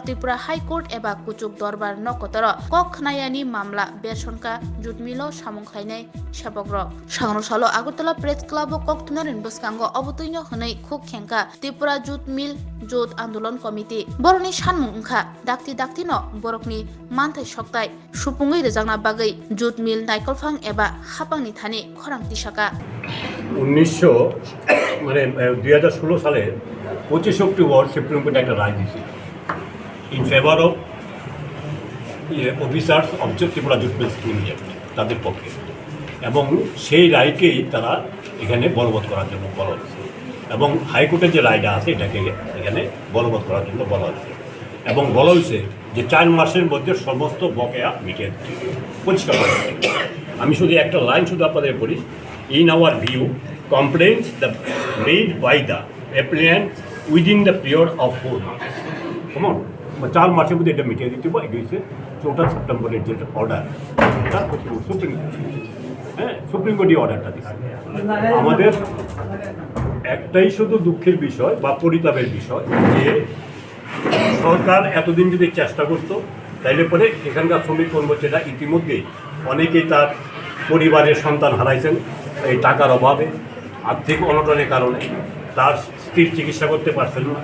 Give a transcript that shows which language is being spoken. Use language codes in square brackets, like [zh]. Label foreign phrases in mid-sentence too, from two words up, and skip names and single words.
[trp] Tripura High Court eba kucuk dorbar nokotoro Kokthumni mamla bersonka Jutmil samung khlainai Sebuk rok Swrangchati Agartala Press Club Kokthumni bwskango obotoino hwnei khuk khengka Tripura Jutmil Jot Andolon Committee borokni sanmung wngkha dakti no borokni manthai soktai supungui rejangna bagui Jutmil naikolphang eba hapangni thani khorang tisaka [bn] 2016 সালে 25 অক্টোবর সুপ্রিম কোর্ট একটা রায় দিয়েছিল [en] in favour of officers of Tripura Jute Mill scheme [bn] তাদের পক্ষে এবং সেই রায়কেই তারা এখানে বলবৎ করার জন্য বলা হচ্ছে এবং হাইকোর্টের যে রায়টা আছে এটাকে এখানে বলবৎ করার জন্য বলা হচ্ছে এবং বলা হয়েছে যে 4 মাসের মধ্যে সমস্ত বকেয়া মিটিয়ে পরিষ্কার করা হবে। আমি শুধু একটা লাইন শুধু আপনাদের বলি [en] In our view, complaints made by the applicant within the period of 4 months. Come on, [bn] 4 মাসের মধ্যে এটা মিটিয়ে দিতে হবে। এটা হচ্ছে 4 সেপ্টেম্বরের যে অর্ডার, এটা সুপ্রিম কোর্ট অর্ডারটা দিচ্ছে। আমাদের একটাই শুধু দুঃখের বিষয় বা পরিতাপের বিষয় যে সরকার এতদিন যদি চেষ্টা করতো তাইলে পরে এখানকার শ্রমিক কর্মচারীরা ইতিমধ্যেই অনেকেই তার পরিবারের সন্তান হারাইছেন এই টাকার অভাবে, আর্থিক অনটনের কারণে তার স্ত্রীর চিকিৎসা করতে পারছেন না।